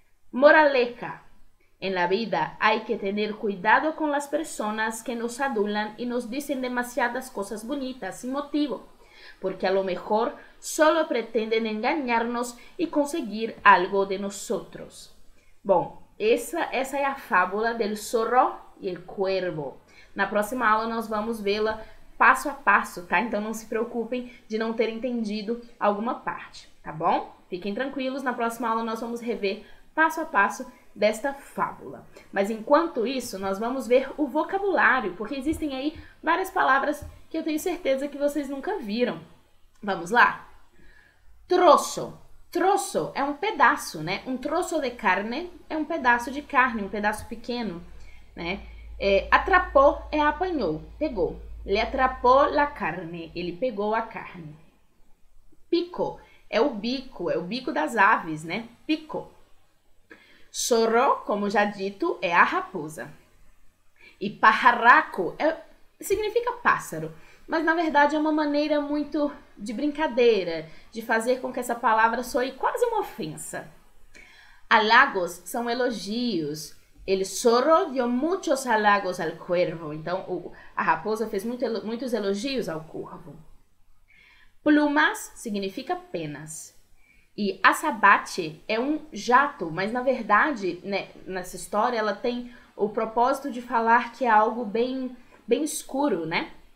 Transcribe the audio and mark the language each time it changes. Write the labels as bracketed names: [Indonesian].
[Spanish] Moraleja: en la vida hay que tener cuidado con las personas que nos adulan y nos dicen demasiadas cosas bonitas sin motivo, porque a lo mejor solo pretenden engañarnos y conseguir algo de nosotros. [Portuguese] Bom, essa é a fábula [Spanish] del zorro e el cuervo. [Portuguese] Na próxima aula nós vamos vê-la passo a passo, tá? Então não se preocupem de não ter entendido alguma parte, tá bom? Fiquem tranquilos, na próxima aula nós vamos rever passo a passo desta fábula. Mas enquanto isso, nós vamos ver o vocabulário, porque existem aí várias palavras que eu tenho certeza que vocês nunca viram. Vamos lá? Troço. Troço é um pedaço, né? Um troço de carne é um pedaço de carne, um pedaço pequeno, né? Atrapou é apanhou, pegou. [Spanish] Le atrapou la carne, [Portuguese] ele pegou a carne. Pico é o bico das aves, né? Pico. Zorro, como já dito, é a raposa. E pajarraco significa pássaro, mas na verdade é uma maneira muito de brincadeira, de fazer com que essa palavra soe quase uma ofensa. Halagos são elogios. [Spanish] El zorro dio muchos halagos al cuervo. [Portuguese] Então, a raposa fez muitos elogios ao corvo. Plumas significa penas. E azabache é um jato, mas na verdade, né, nessa história, ela tem o propósito de falar que é algo bem escuro, né?